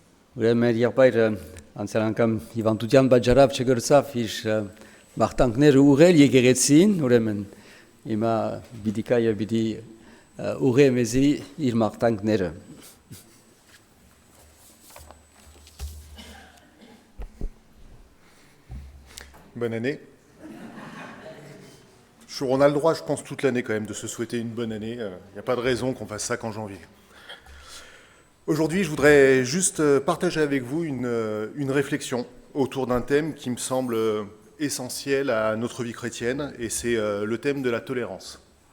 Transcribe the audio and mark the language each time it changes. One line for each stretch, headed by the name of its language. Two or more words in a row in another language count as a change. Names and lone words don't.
Armenian: Ուրեմն եղբայրը անցյալ անգամ հիվանդության պատճառով չգրցավ իր մաղթանքները ուղղել եկեղեցին, ուրեմն հիմա պիտի կա եւ պիտի ուղղե մեզի իր մաղթանքները։
French: Bonne année. On a le droit, je pense, toute l'année quand même de se souhaiter une bonne année. Il n'y a pas de raison qu'on fasse ça qu'en janvier. Aujourd'hui, je voudrais juste partager avec vous une réflexion autour d'un thème qui me semble essentiel à notre vie chrétienne, et c'est le thème de la tolérance.